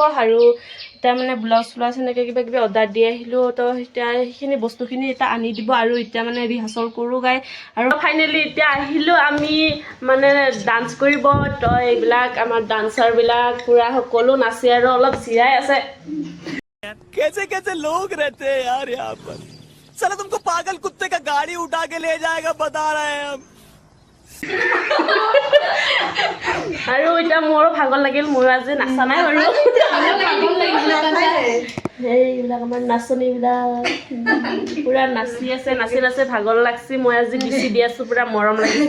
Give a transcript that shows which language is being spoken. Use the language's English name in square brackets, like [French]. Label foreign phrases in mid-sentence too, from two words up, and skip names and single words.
[Assamese] আৰু এতিয়া মানে ব্লাউজ চ্লাউজ সেনেকৈ কিবা কিবি অৰ্ডাৰ দি আহিলোঁ। তো এতিয়া সেইখিনি বস্তুখিনি এতিয়া আনি দিব আৰু এতিয়া মানে ৰিহাৰ্চল কৰোঁ গাই। আৰু ফাইনেলি এতিয়া আহিলোঁ আমি মানে ডান্স কৰিব। তো এইবিলাক আমাৰ ডান্সাৰবিলাক পূৰা সকলো নাচি আৰু অলপ জিৰাই আছে। [Hindi] कैसे कैसे लोग रहते हैं यार यहाँ पर। साला तुमको पागल कुत्ते का गाड़ी उठा के ले जाएगा बता रहे हैं हम। [Assamese] আৰু এতিয়া মোৰো ভাগৰ লাগিল, ময়ো আজি নাচা নাই বাৰু। এইবিলাক আমাৰ নাচনীবিলাক পূৰা নাচি আছে, নাচি নাচি ভাগৰ লাগছি। মই আজি বিচি দি আছোঁ, পূৰা মৰম লাগিছে।